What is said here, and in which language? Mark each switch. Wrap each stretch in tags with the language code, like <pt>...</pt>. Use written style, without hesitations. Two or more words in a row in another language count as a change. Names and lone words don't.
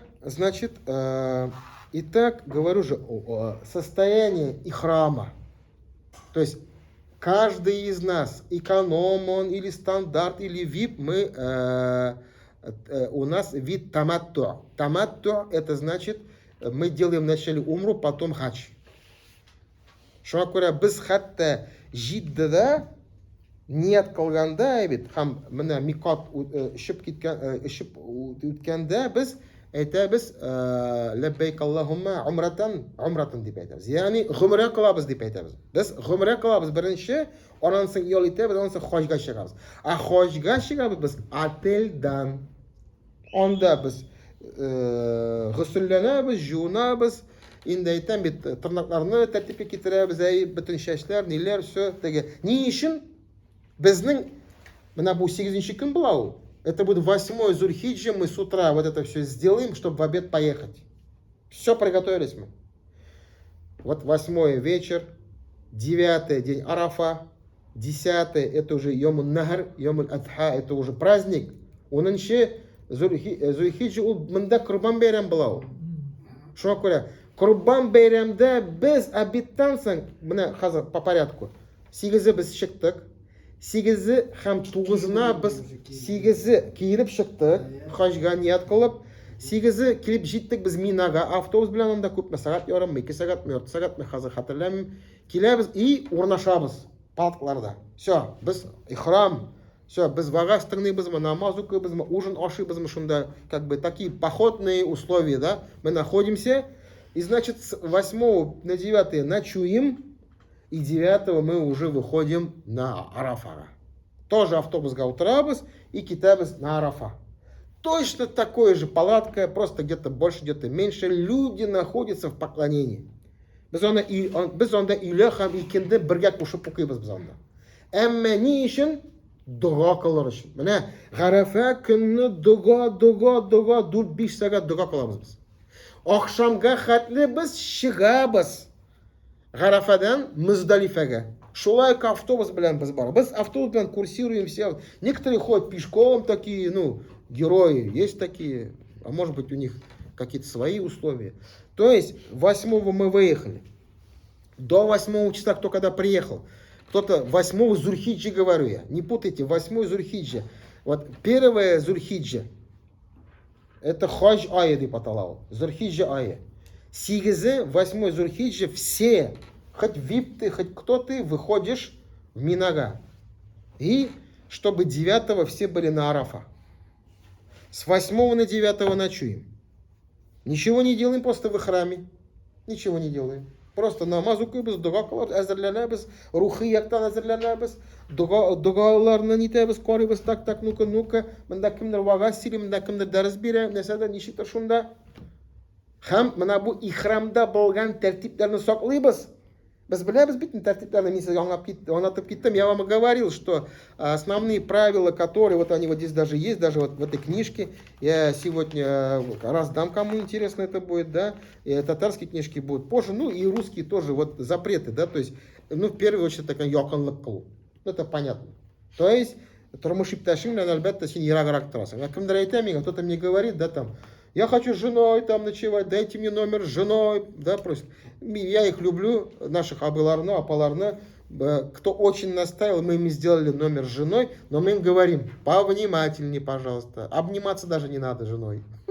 <ru>Значит, итак, говорю же о состоянии ихрама. То есть каждый из нас, эконом он или стандарт, или вип, у нас вид таматту. Таматту это значит, мы делаем вначале умру, потом хадж.</ru> <tt>Шуңа күрә без хәтта җиддедә ният кылганда бит һәм менә микат ишеп үткәндә без әйтәбез</tt> <ar>لبيك اللهم عمرة</ar> <tt>дип әйтәбез. Ягъни гомрә кылабыз дип әйтәбез. Без гомрә кылабыз беренче, аннан соң ял итәбез, аннан соң хаҗга чыгабыз. Хаҗга чыгабыз без отельдан. Анда без гысылланабыз, жуынабыз. Инде әйтәм бит, тырнакларны тәртипкә китерәбез, бөтен чәчләр, ниләр, все теге. Ни өчен безнең менә бу 8-нче көн була ул.</tt> <ru>Это будет 8 Зульхиджа, мы с утра вот это все сделаем, чтобы в обед поехать. Все приготовились мы. Вот 8 вечер, 9 день Арафа, 10 это уже</ru> <ar>يوم النحر, يوم الأضحى,</ar> <ru>это уже праздник.</ru> <tt>10 Зульхиджа ул монда Курбан бәйрәм була ул. Шуңа күрә Курбан бәйрәмдә без обедтан соң, менә хәзер</tt> <ru>по порядку.</ru> <tt>8 без чыктык. 8 һәм 9-на без 8 киенеп чыктык, хаҗга ният кылып. 8 килеп җиттек без Минага, автобус белән анда күпме сәгать ярым, 2 сәгатьме, 4 сәгатьме хәзер хәтерләмим. Киләбез и урнашабыз палаткаларда. Все, без ихрам. Все, без вагаз тыңлыйбызмы, намаз укыйбызмы, ужин ашыйбызмы, шунда</tt> <ru>как бы такие походные условия, да? Мы находимся. И значит, с 8 на 9 ночуем, и 9 мы уже выходим на Арафа. Тоже автобус Гаутарабас и Китабас на Арафа. Точно такое же палатка, просто где-то больше, где-то меньше. Люди находятся в поклонении.</ru> <tt>Без онда үйле һәм икенде бергә кушып укыйбыз без анда. Әмма ни өчен? Дуга кылыр өчен. Менә Гарафа көнне дуга 4-5 сәгать дуга кылабыз без. Акшамга хәтле без чыгабыз. Гарафадан Муздалифага. Шулай автобус белән без бар. Без автобус белән курсируемся.</tt> <ru>Некоторые ходят пешком, такие, ну, герои, есть такие. А может быть у них какие-то свои условия. То есть 8 мы выехали. До 8 числа кто когда приехал. Кто-то 8 Зульхиджи, говорю я. Не путайте, 8 Зульхиджа. Вот 1 Зульхиджа. Это хадж</ru> <tt>ая деп аталау. Зульхиджа ая.</tt> <ru>8 Зульхиджа все, хоть вип ты, хоть кто ты, выходишь в Минага. И чтобы 9 все были на Арафа. С 8 на 9 ночуем. Ничего не делаем, просто в храме. Ничего не делаем.</ru> <tt>Просто намаз укыйбыз, дуга кылып әзерләнәбез, рухи яктан әзерләнәбез, дугаларны нитәбез, карыйбыз,</tt> <ru>так, ну-ка,</ru> <tt>монда кемдер вагаз сөйли, монда кемдер дәрес бирә, нәрсәдә, ничектер шунда. Һәм менә бу ихрамда булган тәртипләрне саклыйбыз. Без беләбез бит тәртипләрне, мин сезгә аңлатып киттем.</tt> <ru>Я вам говорил, что основные правила, которые вот они вот здесь даже есть, даже вот в этой книжке, я сегодня раздам, кому интересно это будет, да, и татарские книжки будут позже, ну и русские тоже, вот запреты, да, то есть, ну в первую очередь такая</ru> <tt>якынлык кылу.</tt> <ru>Это понятно. То есть,</ru> <tt>тормыш иптәшең белән әлбәттә син ераграк торасың. Кемдер әйтә миңа,</tt> <ru>кто-то мне говорит, да, там, я хочу с женой там ночевать, дайте мне номер с женой, да, просит. Я их люблю, наших</ru> <tt>абыларны, апаларны,</tt> <ru>кто очень настаивал, мы им сделали номер с женой, но мы им говорим, повнимательнее, пожалуйста, обниматься даже не надо с женой.</ru>